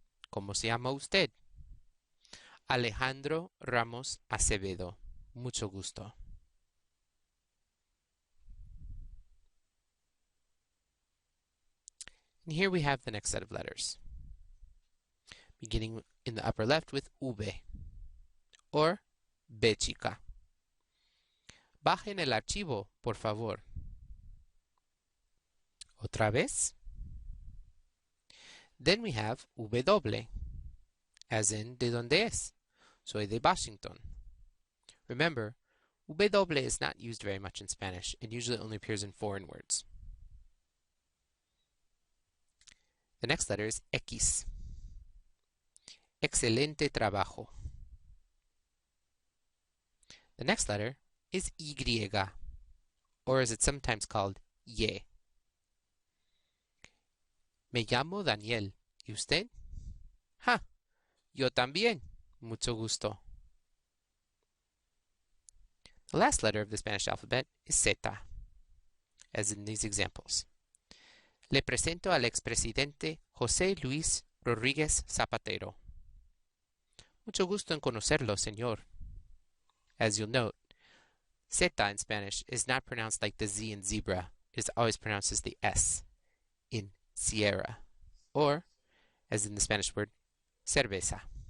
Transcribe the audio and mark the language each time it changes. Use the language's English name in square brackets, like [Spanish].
[Spanish] ¿Cómo se llama usted? Alejandro Ramos Acevedo. Mucho gusto. [English] And here we have the next set of letters, beginning in the upper left with V, or B chica. [Spanish] Bajen el archivo, por favor. Otra vez. [English] Then we have W, as in [Spanish] ¿de dónde es? Soy de Washington. [English] Remember, W is not used very much in Spanish and usually only appears in foreign words. The next letter is X. [Spanish] Excelente trabajo. [English] The next letter is Y, or as it's sometimes called, Y. [Spanish] Me llamo Daniel. ¿Y usted? ¡Ja! Yo también. Mucho gusto. [English] The last letter of the Spanish alphabet is Z, as in these examples. [Spanish] Le presento al expresidente José Luis Rodríguez Zapatero. Mucho gusto en conocerlo, señor. [English] As you'll note, Z in Spanish is not pronounced like the Z in zebra. It is always pronounced as the S in Sierra, or, as in the Spanish word, cerveza.